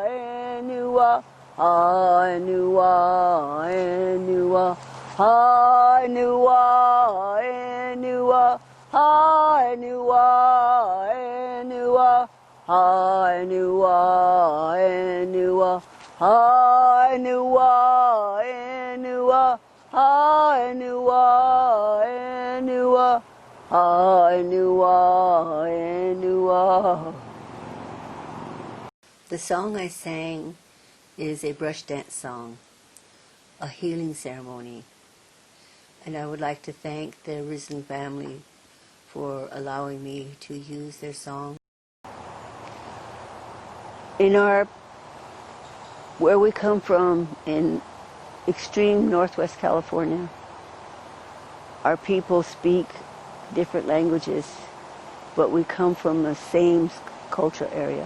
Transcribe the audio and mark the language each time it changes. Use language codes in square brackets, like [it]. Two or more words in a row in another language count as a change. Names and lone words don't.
[en] Enua, ha Enua, Enua, ha Enua, Enua, ha Enua, Enua, ha Enua, Enua, ha Enua, Enua, ha Enua, Enua, ha Enua, Enua. The song I sang is a brush dance song, a healing ceremony, and I would like to thank the Risen family for allowing me to use their song. Where we come from in extreme Northwest California, our people speak different languages, but we come from the same cultural area.